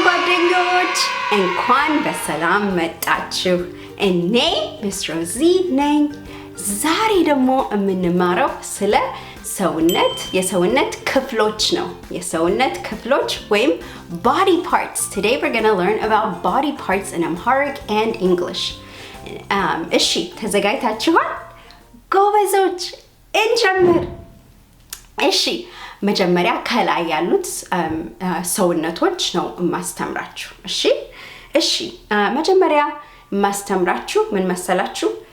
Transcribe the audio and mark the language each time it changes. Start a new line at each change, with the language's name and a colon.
Amharic: ልጆች እንኳን በሰላም መጣችሁ። እኔ ሚስ ሮዚ ነኝ። ዛሬ ደግሞ የምንማረው ስለ የሰውነት ክፍሎች ነው። የሰውነት ክፍሎች ወይም
English: body parts. Today we're going to learn about body parts in Amharic and English.
Amharic: እሺ ተዘጋጅታችኋል? ጎበዞች እንጀምር። እሺ መጀመሪያ ከላይ ያሉት ሰውነቶች ነው ማስተምራችሁ። እሺ መጀመሪያ ማስተምራችሁ ምን መሰላችሁ?